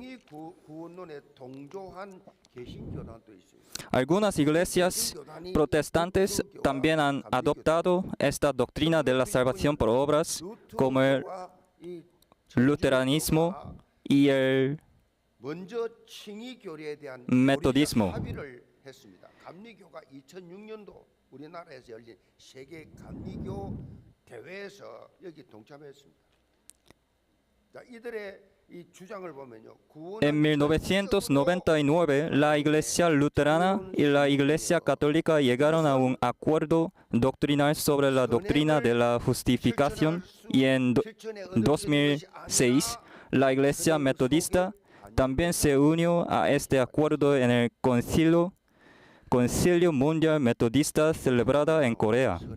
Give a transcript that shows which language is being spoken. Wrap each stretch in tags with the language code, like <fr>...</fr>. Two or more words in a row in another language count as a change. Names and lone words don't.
<es>Algunas iglesias protestantes también han adoptado esta doctrina de la salvación por obras, como el luteranismo y el metodismo.</es> <ko>감리교가 2006년도 우리나라에서 열린 세계 감리교 대회에서 여기 동참했습니다. 자, 이들의 이 주장을 보면요.</ko> <es>En 1999, la Iglesia Luterana y la Iglesia Católica llegaron a un acuerdo doctrinal sobre la doctrina de la justificación y en 2006, la Iglesia Metodista también se unió a este acuerdo en el Concilio Mundial Metodista celebrada en Corea.</es>